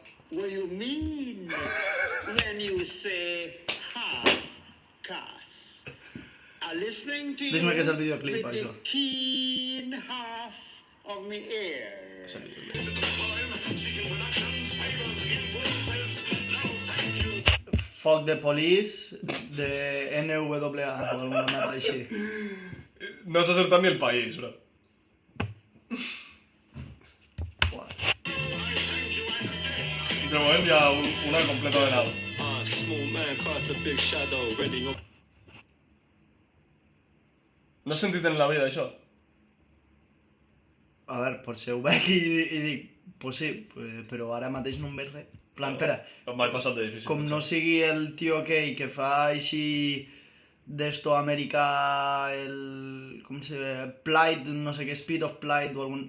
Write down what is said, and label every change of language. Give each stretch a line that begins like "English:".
English: What you mean when you say half-caste? I'm listening to you
Catalan: Dis-me que és el videoclip, això.
English: the keen half of me ear.
Catalan: Fuck the Police de NWA o alguna merda així. No has acertat ni el país, bro. Buah. De moment hi ha una completa de nada.
English: Small man cast a big shadow, ready up.
Catalan: No has sentit en la vida això? A veure, potser ho veig i dic, pues sí, però ara mateix no em veig res. En plan, espera, Em vaig passar de difícil. com no sigui el tio aquell que fa així d'esto americà, com se ve, Plight, no sé què, Speed of Plight o algun...